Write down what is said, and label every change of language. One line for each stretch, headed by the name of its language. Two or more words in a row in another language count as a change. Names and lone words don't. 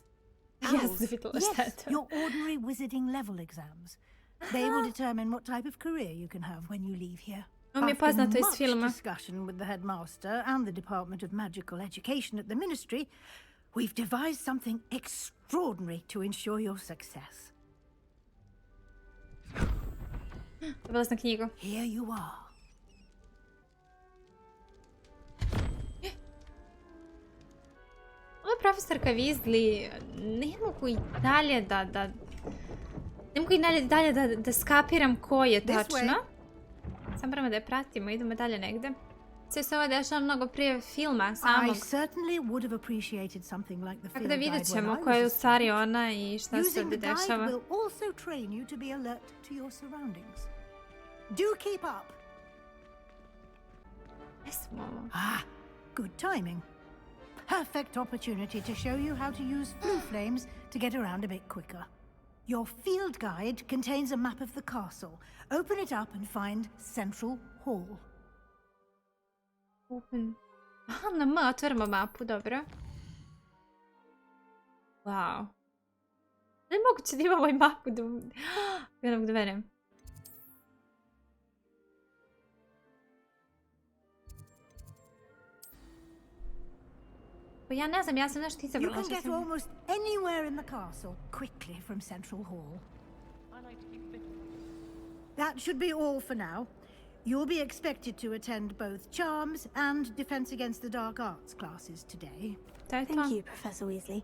English: Yes, your ordinary wizarding level exams. They will determine what type of career you can have when you leave here. After much discussion with the headmaster and the Department of Magical Education at the Ministry, we've devised something extraordinary to ensure your success.
Serbian: Dobila sam knjigu.
English: Here you are.
Serbian: Ova profesorka Weasley, ne mogu i dalje ne mogu i dalje da skapiram ko je tačno. Sam moramo da je pratimo, idemo dalje negde. Sve se ovo dešava mnogo prije filma samog. Tako da vidjet ćemo ko je u stvari ona i šta se ovdje dešava. Gdje smo ovo?
English: Good timing. Perfect opportunity to show you how to use flue flames to get around a bit quicker. Your field guide contains a map of the castle. Open it up and find Central Hall. Open.
Serbian: Aha, na M otvaramo mapu, dobro. Wow. Ne je moguće da imamo i mapu da... Ja ne mogu da verujem. Pa ja ne znam, ja sam nešto izabrala.
English: You can get almost anywhere in the castle quickly from Central Hall. That should be all for now. You'll be expected to attend both Charms and Defense Against the Dark Arts classes today. Thank you, Professor Weasley.